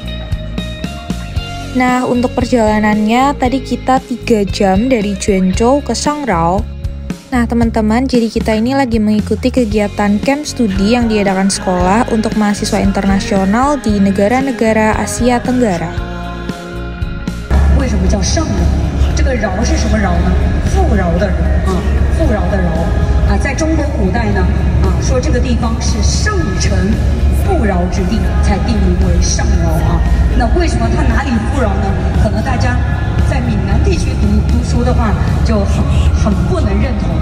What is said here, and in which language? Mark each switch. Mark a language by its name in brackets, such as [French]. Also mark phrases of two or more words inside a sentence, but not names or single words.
[Indonesian] Nah, untuk perjalanannya tadi kita 3 jam dari Zhuanzhou ke Sangrao. Nah, teman-teman, jadi kita ini lagi mengikuti kegiatan camp studi yang diadakan sekolah untuk mahasiswa internasional di negara-negara Asia Tenggara. [Chinese] 为什么叫上饶？这个饶是什么饶呢？富饶的饶啊，富饶的饶啊，在中国古代呢说这个地方是上乘富饶之地，才定名为上饶啊。那为什么它哪里富饶呢？可能大家在闽南地区读书的话，就很不能认同。